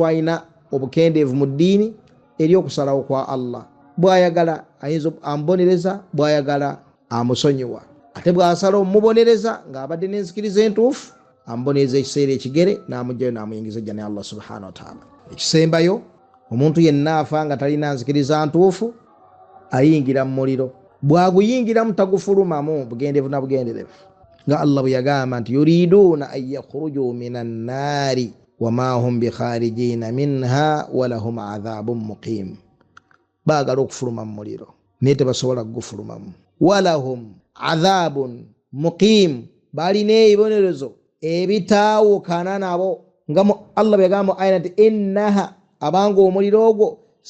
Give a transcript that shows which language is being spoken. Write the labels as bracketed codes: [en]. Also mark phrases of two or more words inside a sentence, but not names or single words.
[lg] alina obukendeevu mu ddiini eri okusalawo kwa Allah bw'ayagala ayinza amubonereza bw'ayagala amusonyiwa ate bw'asala omubonereza ng'abadde n'enzikiriza entuufu amubonereza ekiseera ekigere n'amugjayo n'amuyingiza ejja ne Allah [ar] سبحانه وتعالى [lg] ekisembayo omuntu yenna afa nga talina nzikiriza ntuufu ayingira mu muliro bw'aguyingiramu tagufulumamu bugendeevu na bugenderevu nga Allah bwe yagamba nti [ar] يريدون أن يخرجوا من النار وما هم بخارجين منها ولهم عذاب مقيم [lg] baagala okufuluma mu muliro naye tebasobola kugufulumamu [ar] ولهم عذاب مقيم [lg] balina ebibonerezo ebitaawukana nabo nga Allah bwe yagamba ayina nti innaha abanga omuliro ogwo